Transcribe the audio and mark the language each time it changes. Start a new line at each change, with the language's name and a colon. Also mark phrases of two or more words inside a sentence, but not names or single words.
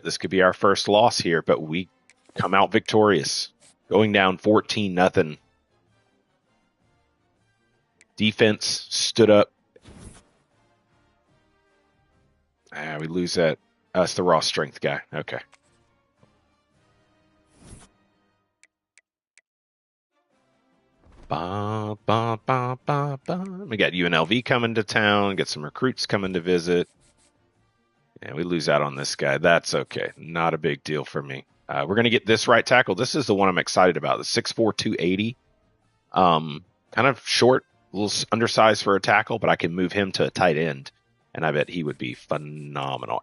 English: This could be our first loss here, but we come out victorious, going down 14-0. Defense stood up. We lose that. That's the raw strength guy. Okay. Ba, ba, ba, ba, ba. We got UNLV coming to town. Get some recruits coming to visit. Yeah, we lose out on this guy. That's okay. Not a big deal for me. We're going to get this right tackle. This is the one I'm excited about. The 6'4", 280. Kind of short, a little undersized for a tackle, but I can move him to a tight end, and I bet he would be phenomenal.